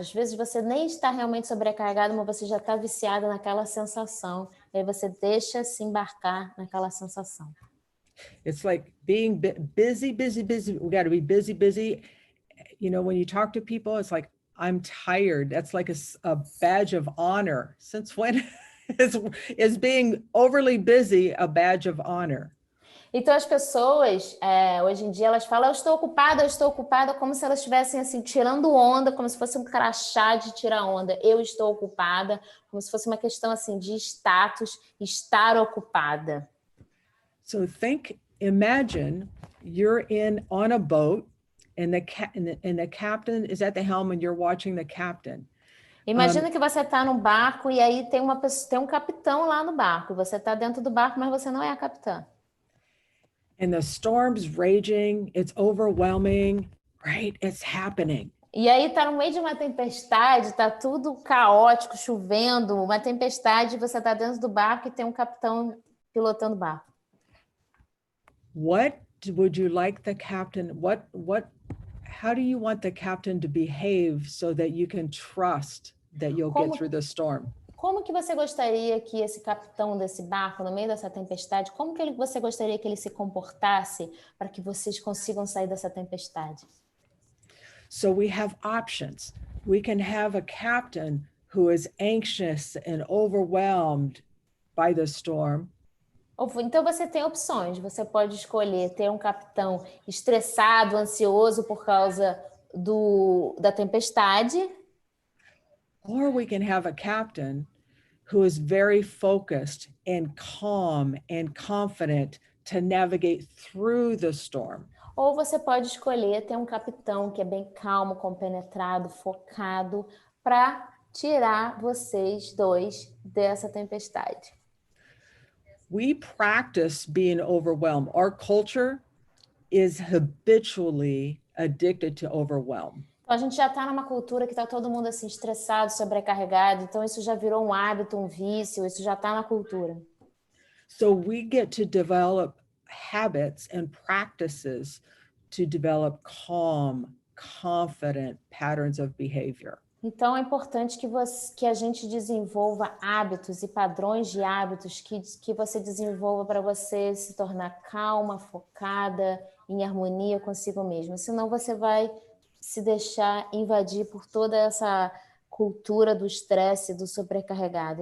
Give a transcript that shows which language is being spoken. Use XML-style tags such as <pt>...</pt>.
<pt>Às vezes você nem está realmente sobrecarregado, mas você já está viciado naquela sensação. E aí você deixa se embarcar naquela sensação.</pt> <en>It's like being busy. We got to be busy. You know, when you talk to people, it's like, I'm tired. That's like a badge of honor. Since when is being overly busy a badge of honor?</en> <pt>Então, as pessoas, hoje em dia, elas falam, eu estou ocupada, como se elas estivessem, assim, tirando onda, como se fosse um crachá de tirar onda. Eu estou ocupada, como se fosse uma questão, assim, de status, estar ocupada.</pt> <en>So imagine you're on a boat and the captain is at the helm and you're watching the captain.</en> <pt>Imagina que você está no barco e aí tem um capitão lá no barco. Você está dentro do barco, mas você não é a capitã.</pt> <en>And the storm's raging, it's overwhelming, right? It's happening.</en> <pt>E aí tá no meio de uma tempestade, tá tudo caótico, chovendo, uma tempestade, você tá dentro do barco e tem um capitão pilotando o barco.</pt> <en>What would you like the captain, how do you want the captain to behave so that you can trust that you'll get through the storm?</en> <pt>Como que você gostaria que esse capitão desse barco, no meio dessa tempestade, como que você gostaria que ele se comportasse para que vocês consigam sair dessa tempestade?</pt> <en>So we have options. We can have a captain who is anxious and overwhelmed by the storm.</en> <pt>Então você tem opções. Você pode escolher ter um capitão estressado, ansioso por causa da tempestade.</pt> <en>Or we can have a captain who is very focused and calm and confident to navigate through the storm.</en> <pt>Ou você pode escolher ter um capitão que é bem calmo, compenetrado, focado, para tirar vocês dois dessa tempestade.</pt> <en>We practice being overwhelmed. Our culture is habitually addicted to overwhelm.</en> <pt>Então, a gente já está numa cultura que está todo mundo assim estressado, sobrecarregado. Então, isso já virou um hábito, um vício. Isso já está na cultura.</pt> <en>So we get to develop habits and practices to develop calm, confident patterns of behavior.</en> <pt>Então, é importante que a gente desenvolva hábitos e padrões de hábitos que você desenvolva para você se tornar calma, focada, em harmonia consigo mesmo. Senão você vai se deixar invadir por toda essa cultura do estresse, do sobrecarregado.</pt>